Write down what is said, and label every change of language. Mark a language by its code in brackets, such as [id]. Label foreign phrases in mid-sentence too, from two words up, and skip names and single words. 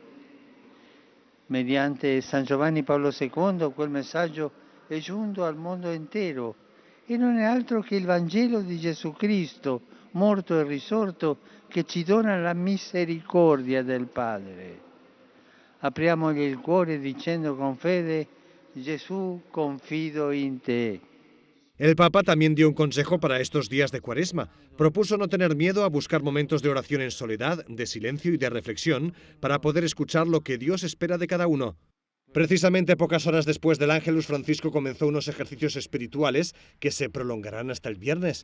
[it] Mediante San Giovanni Paolo II quel messaggio è giunto al mondo intero e non è altro che il Vangelo di Gesù Cristo, morto e risorto, che ci dona la misericordia del Padre. Apriamogli il cuore dicendo con fede: Gesù, confido in te. [es] El Papa también dio un consejo para estos días de Cuaresma. Propuso no tener miedo a buscar momentos de oración en soledad, de silencio y de reflexión para poder escuchar lo que Dios espera de cada uno. Precisamente pocas horas después del Ángelus, Francisco comenzó unos ejercicios espirituales que se prolongarán hasta el viernes.